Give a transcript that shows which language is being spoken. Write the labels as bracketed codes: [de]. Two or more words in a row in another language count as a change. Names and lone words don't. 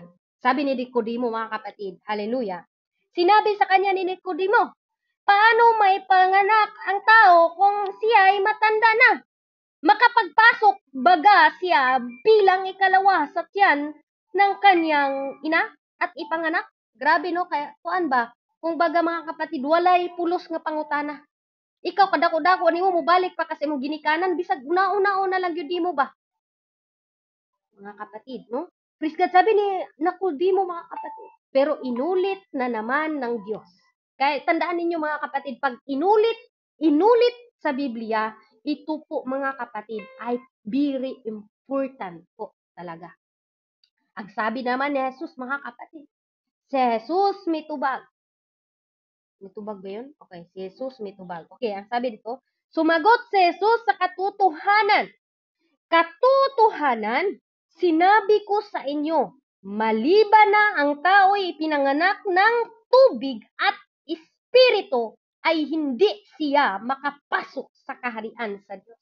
[tl] Sabi ni Nicodemo mga kapatid, hallelujah. Sinabi sa kanya ni Nicodemo, paano may panganak ang tao kung siya ay matanda na? Makapagpasok baga siya bilang ikalawa sa tiyan ng kanyang ina at ipanganak? Grabe no, kaya kuan ba? Kung baga mga kapatid, [ceb] walay pulos nga pangutana. Ikaw kadako-dako nimo mo balik pa kasi mo ginikanan bisag una-una lang gyud mo ba? [tl] Mga kapatid, no? Praise God, sabi ni Nicodemo mga kapatid. Pero inulit na naman ng Diyos. Kaya tandaan ninyo mga kapatid, pag inulit sa Biblia, ito po mga kapatid ay [en] very important [tl] po talaga. Ang sabi naman ni Jesus mga kapatid, [ceb] si Jesus mitubag. Mitubag ba yun? Okay, si Jesus mitubag. [tl] Okay, ang sabi dito, sumagot si Jesus sa katotohanan. Katotohanan, sinabi ko sa inyo, maliban na ang tao'y ipinanganak ng tubig at espiritu, ay hindi siya makapasok sa kaharian sa Diyos.